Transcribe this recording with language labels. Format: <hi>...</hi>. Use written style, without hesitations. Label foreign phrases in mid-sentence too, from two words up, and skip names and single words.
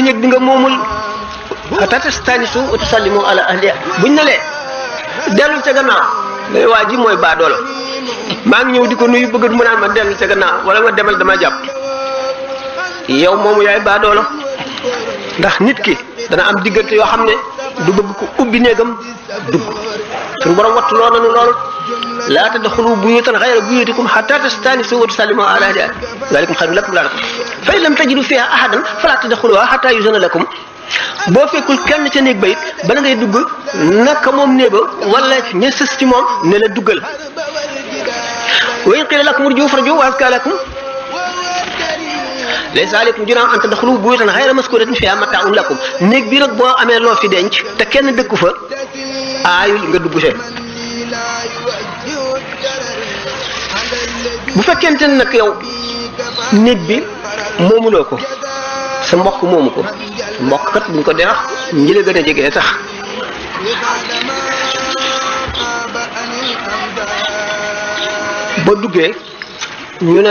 <wo>néeg bi nga moomul</wo> <ar>حتى تستأنسوا وتسلموا على أهلها</ar> <wo>buñ ne lee dellu ca gannaaw day waa ji mooy baadoolo maa ngi ñëw di ko nuyu bëgg mu naan ma dellu ca gannaaw wala ma demal dama jàpp yow moomu yaay baadoolo ndax nit ki dana am diggante yoo xam ne du bëgg ko ubbi néegam dugg suñu borom wattu loo nanu lool laa</wo> <ar>تدخلوا بيوتا غير بيوتكم حتى تستأنسوا وتسلموا على أهلها ذلكم خير لكم لعلكم فإن لم تجدوا فيها أحدا فلا تدخلوها حتى يؤذن لكم</ar> <wo>boo fekkul kenn ca néeg ba it bala ngay dugg naka moom néeba wala ña sës ci moom ne la duggal</wo> <ar>وإن قيل لكم ارجعوا فارجعوا وأزكى لكم ليس عليكم جناح أن تدخلوا بيوتا غير مسكونة فيها متاع لكم</ar> <wo>néeg bi nag boo amee loo fi denc te kenn dëkku fa aayul nga dugg see bu fekkente ne nag yow néeg bi moomuloo ko sa mbokk moomu ko mbokk kat buñ ko dee wax ñi la gën a jege tax boo duggee ñu ne</wo>